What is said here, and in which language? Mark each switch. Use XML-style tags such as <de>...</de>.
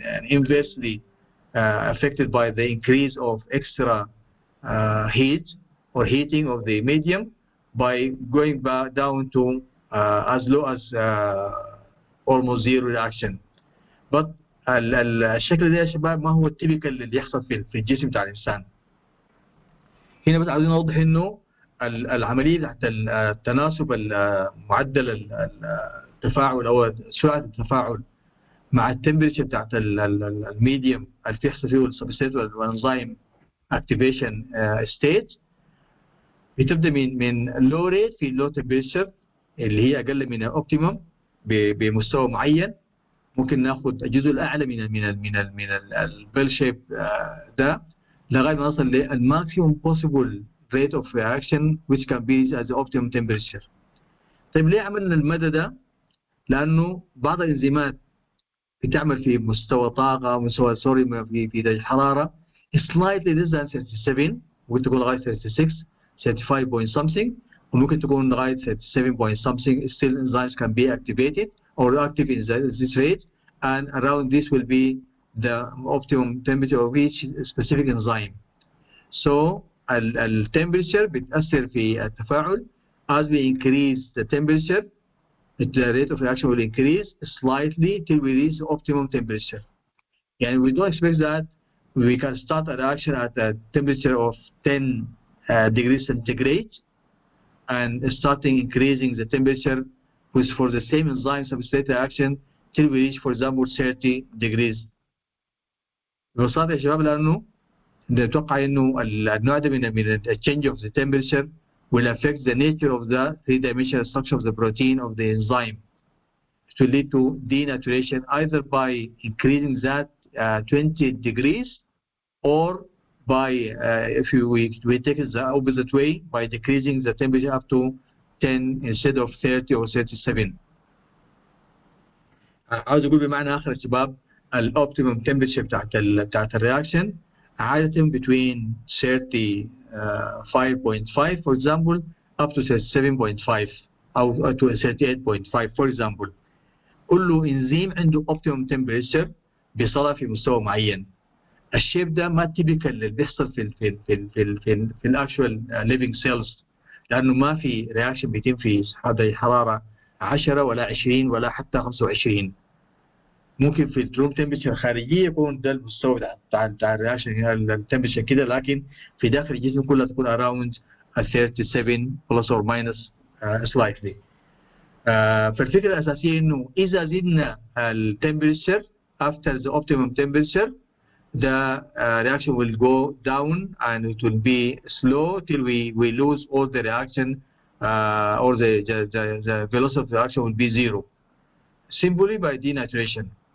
<en>inversely affected by the increase of extra heat or heating of the medium by going back down to as low as almost zero reaction.</en> <ar>But الشكل ده يا شباب ما هو التيبيكال اللي يحصل في الجسم بتاع الانسان. هنا بس عايزين نوضح انه العمليه بتاعت التناسب معدل التفاعل او سرعه التفاعل مع التمبريتشر بتاعت الميديوم اللي بيحصل فيه السبستريت والانزيم اكتيفيشن ستيت بتبدا من لو ريت في لو تمبريتشر اللي هي اقل من الاوبتيمم بمستوى معين. ممكن ناخد الجزء الاعلى من البيل شيب ده لغايه ما نصل للماكسيموم بوسيبل rate of reaction which can be at the optimum temperature. طيب ليه عملنا المدى ده؟ لانه بعض الانزيمات بتعمل في مستوى طاقه مستوى في درجه حراره slightly less than 37، ممكن تكون لغايه 36 35 point something، وممكن تكون لغايه 37 point something.</ar> <en>Still enzymes can be activated or active in this rate, and around this will be the optimum temperature of each specific enzyme.</en> <ar>So التمبريتشر بتأثر في التفاعل.</ar> <en>As we increase the temperature, the rate of reaction will increase slightly till we reach the optimum temperature. And we don't expect that we can start a reaction at a temperature of 10 degrees centigrade and starting increasing the temperature with for the same enzyme substrate reaction till we reach, for example, 30 degrees.</en> <ar>ببساطة يا شباب لأنه نتوقع إنه النوع ده من change of the temperature will affect the nature of the three-dimensional structure of the protein of the enzyme.</ar> <en>It will lead to denaturation either by increasing that 20 degrees or by, if we take it the opposite way, by decreasing the temperature up to 10 instead of 30 or 37.</en> <ar>عاوز أقول بمعنى آخر يا شباب الأوبتيمم temperature بتاعت الرياكشن عادة between 35.5 for example up to 37.5 أو to 38.5 for example. قل له إنزيم عنده optimum temperature بيصلها في مستوى معين. الشيب ده ما تيبيكال اللي بيحصل في الأكشوال living cells، لأنه ما في رياكشن بيتم في حرارة 10 ولا 20 ولا حتى 25. ممكن في الروم تمبريتشر الخارجيه يكون ده المستوى بتاع الرياكشن التمبريتشر كده، لكن في داخل الجسم كلها تكون around 37 plus or minus slightly.</ar> <en>فالفكره الاساسيه انه اذا زدنا التمبريتشر after the optimum temperature the reaction will go down and it will be slow till we lose all the reaction or the velocity of the reaction will be zero simply by denaturation.</en>